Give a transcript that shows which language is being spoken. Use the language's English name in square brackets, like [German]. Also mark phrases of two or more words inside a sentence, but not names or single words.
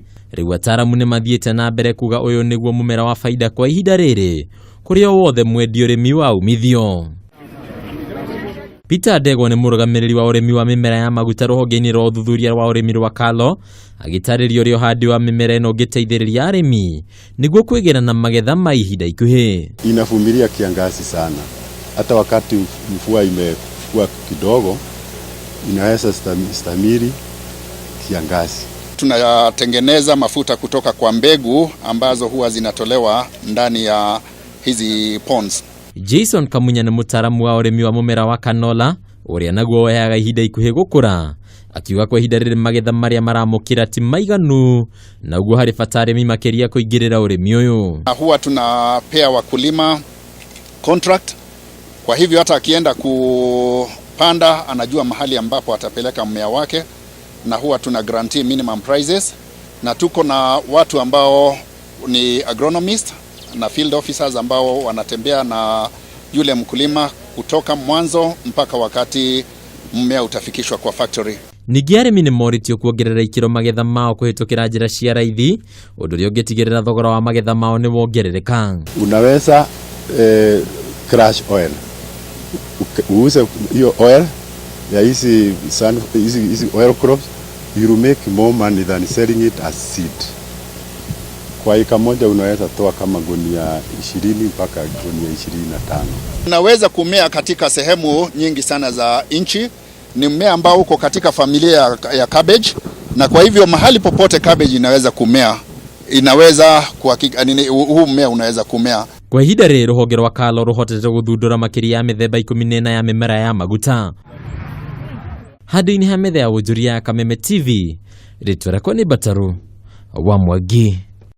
[Kikuyu] Riu ataramu ni mathiete na mbere kuga uyu niguo mumera wa faida kwa ihinda riri kuri o wothe mwendi urimi wa umithio. Peter Ndegwa ni murugamiriri wa urimi wa mimera ya maguta ruhonge-ini rwa uthuthuria wa urimi rwa Kalo, agitariria uria uhandi wa mimera ino ngiteithiriria arimi niguo kwigira na magetha ma ihinda ikuhi. [Swahili] Inavumilia kiangazi sana, hata wakati mvua imekuwa kidogo inaweza stamili kiangazi. Tunatengeneza mafuta kutoka kwa mbegu ambazo huwa zinatolewa ndani ya hizi ponds. [Kikuyu] Jason Kamunya ni mutaramu wa urimi wa mumera wa canola uria naguo wehaga ihinda ikuhi gukura, akiuga kwa ihinda riri magetha maria maramukira ti maiganu naguo hari bata arimi makiria kuingirira urimi uyu. [Swahili] Huwa tunapea wakulima contract, kwa hivyo hata akienda kupanda anajua mahali ambapo atapeleka mmea wake, na huwa tuna [English] guarantee minimum prices, [Swahili] na tuko na watu ambao ni agronomist na [English] field officers [Swahili] ambao wanatembea na yule mkulima kutoka mwanzo mpaka wakati mmea utafikishwa kwa factory. [Kikuyu] Ningi arimi ni moritio kuongerera ikiro magetha mao kuhitukira njira cia raithi, undu ria ungitigirira thogora wa magetha mao ni wongerereka. [Swahili] Unaweza [English] crush oil, [Swahili] uuze hiyo oil ya hizi [English] oil crops, you will make more money than selling it as seed. [Swahili] Kwa eka moja unaweza toa kama gunia 20 mpaka gunia 25. Unaweza kumea katika sehemu nyingi sana za nchi. Ni mmea ambao uko katika familia ya cabbage, na kwa hivyo mahali popote cabbage inaweza kumea, inaweza kuhakika huu mmea unaweza kumea. [Kikuyu] Kwa ihinda riri ruhonge rwa Kalo ruhotete guthundura makiria ya mithemba 14 ya mimera ya maguta. Hadi-ini ha metha ya wonjoria ya Kameme TV, ritwa rakwa ni Bataru wa Mwangi.